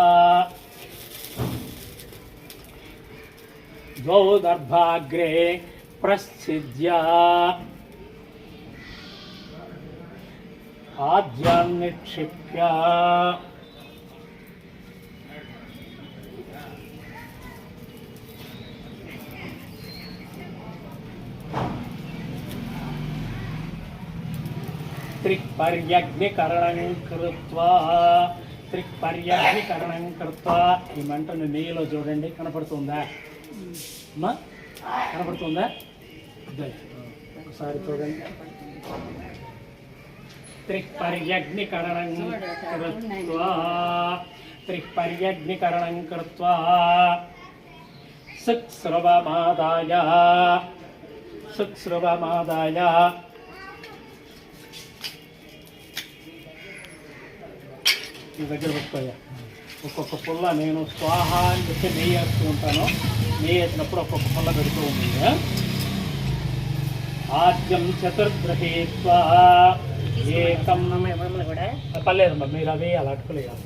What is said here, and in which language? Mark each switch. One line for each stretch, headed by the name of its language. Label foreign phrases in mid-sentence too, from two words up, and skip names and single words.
Sanskrit: द्वौ दर्भाग्रे प्रच्छिद्य आज्यान् निक्षिप्य त्रिपर्यग्निकरणं
Telugu: कृत्वा ఈ మంటను నెయ్యిలో చూడండి కనపడుతుందా అమ్మా కనపడుతుందా ఒకసారి చూడండి
Sanskrit: त्रिपर्यग्निकरणं कृत्वा सुस्रवमादाय
Telugu: ఈ దగ్గర పెట్టుకోయా. ఒక్కొక్క పుల్ల నేను స్వాహ అని చెప్పి నెయ్యి వేస్తూ ఉంటాను. నెయ్యి వేసినప్పుడు ఒక్కొక్క పుల్ల పెడుతూ ఉంటుంది.
Sanskrit: ఆద్యం చతుర్గ్రహీత్వా ఏకం
Telugu: పర్లేదమ్మా, మీరు అవి అలా అట్టుకోలేదు.